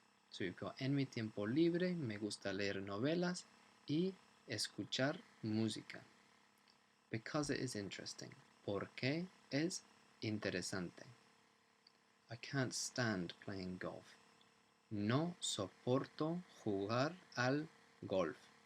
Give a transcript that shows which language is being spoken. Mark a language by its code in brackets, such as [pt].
[en] So you've got [es] en mi tiempo libre, me gusta leer novelas y escuchar música. [en] Because it is interesting. [es] Porque es interesante. [en] I can't stand playing golf. [es] No soporto jugar al golf.